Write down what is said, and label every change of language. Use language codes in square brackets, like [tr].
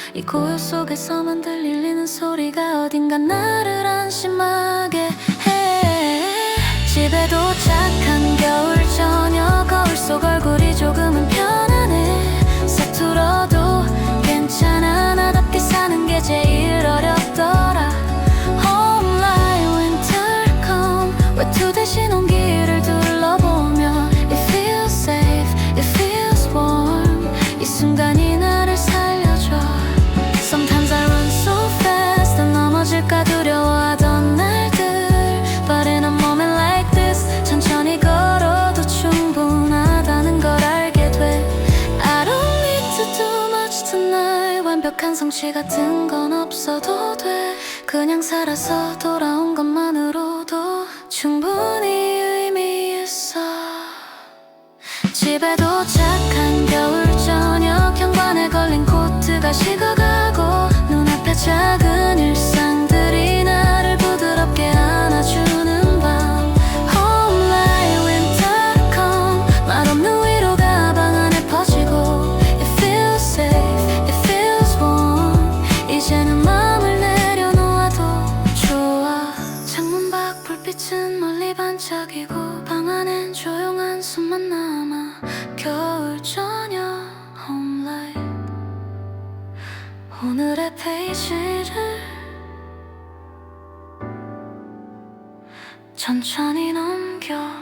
[ko] 이 고요 속에서만 들리는 소리가 어딘가 나를 안심하게 해. 집에 도착한 겨울 저녁 거울 속 얼굴이 조금은 편안해. 서툴어도 괜찮아. 나답게 사는 게 제일 어렵더라. [en] Home like winter come [ko] 외투 대신 온기를 둘러보며 [en] It feels safe, it feels warm [ko] 이 순간이 나를 살려줘. [en] Sometimes I run so fast [ko] 난 넘어질까 두려워하던 날들 [en] But in a moment like this [ko] 천천히 걸어도 충분하다는 걸 알게 돼. [en] I don't need to do much tonight [ko] 완벽한 성취 같은 건 없어도 돼. 그냥 살아서 돌아온 것만으로도 충분히 의미 있어. 집에 도착한 겨울 저녁 현관에 걸린 코트가 식어가고 눈앞에 작은 일상들이 나를 부드럽게 안아주는 밤. [en] Home like winter come [ko] 말없는 위로가 방 안에 퍼지고 [en] It feels safe, it feels warm [ko] 이제는 마음을 내려놓아도 좋아. 창문 밖 불빛은 멀리 반짝이고 방 안엔 조용한 숨만 남아. 겨울 저녁 [en] Home like [ko] 오늘의 페이지를 천천히 넘겨.